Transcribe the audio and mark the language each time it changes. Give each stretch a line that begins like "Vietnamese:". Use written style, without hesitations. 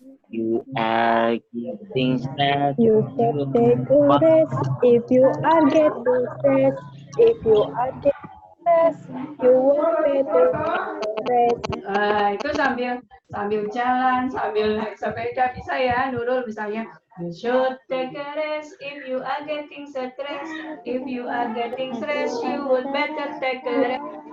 English: You are getting stressed. You should take a rest if you are getting stressed. If you are getting stressed, you won't better rest.
Indonesian: Itu sambil jalan, sambil naik sepeda bisa ya, Nurul misalnya.
English: You should take a rest if you are getting stressed. If you are getting stressed, you would better take a rest.